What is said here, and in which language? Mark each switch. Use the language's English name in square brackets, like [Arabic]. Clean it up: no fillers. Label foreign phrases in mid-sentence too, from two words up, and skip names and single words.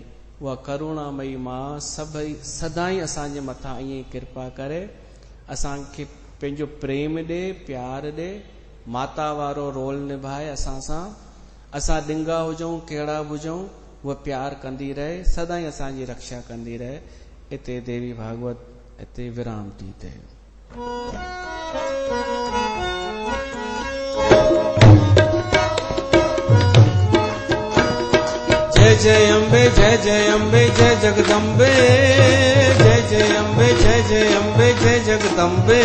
[Sindhi] उहा करुणामयी मां सभई सदाई असांजे मथां ईअं कृपा करे, असांखे पंहिंजो प्रेम ॾे, प्यार ॾे, माता वारो रोल निभाए असां सां। असां ॾिंगा हुजूं, कहिड़ा बि हुजूं, वो प्यार कंदी रहे, सदाई असांजी रक्षा कंदी रहे। इते देवी भागवत इते विराम थी थे। [Hindi] जय जय अम्बे, जय जय अम्बे, जय जगदम्बे, जय जय अम्बे, जय जय अम्बे, जय जगदम्बे,